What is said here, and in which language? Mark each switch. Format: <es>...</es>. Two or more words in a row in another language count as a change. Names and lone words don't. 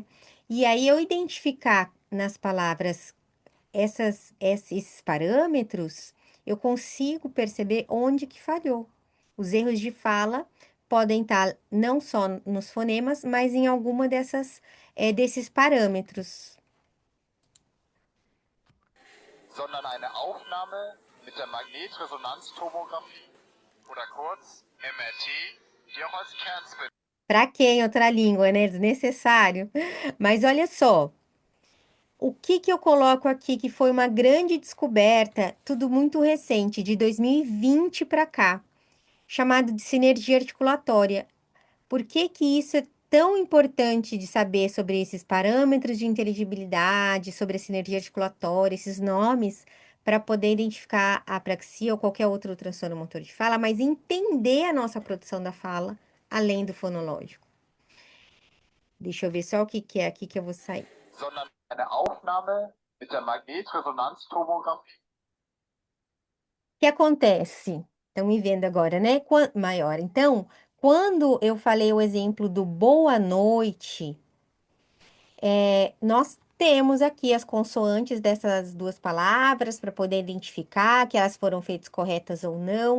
<pt>E aí, eu identificar nas palavras esses parâmetros, eu consigo perceber onde que falhou. Os erros de fala podem estar não só nos fonemas, mas em alguma desses parâmetros.</pt> <de>Sondern eine Aufnahme mit der Magnetresonanztomographie oder kurz MRT, die auch als Kernspin.</de> <pt>Para quem outra língua, né? Desnecessário. Mas olha só, o que que eu coloco aqui que foi uma grande descoberta, tudo muito recente, de 2020 para cá, chamado de sinergia articulatória. Por que que isso é tão importante de saber sobre esses parâmetros de inteligibilidade, sobre a sinergia articulatória, esses nomes, para poder identificar a apraxia ou qualquer outro transtorno motor de fala, mas entender a nossa produção da fala, além do fonológico. Deixa eu ver só o que que é aqui que eu vou sair.</pt> <de>Sondern eine Aufnahme mit der Magnetresonanztomographie.</de> <pt>O que acontece? Estão me vendo agora, né? Maior. Então, quando eu falei o exemplo do boa noite, nós temos aqui as consoantes dessas duas palavras para poder identificar que elas foram feitas corretas ou não.</pt>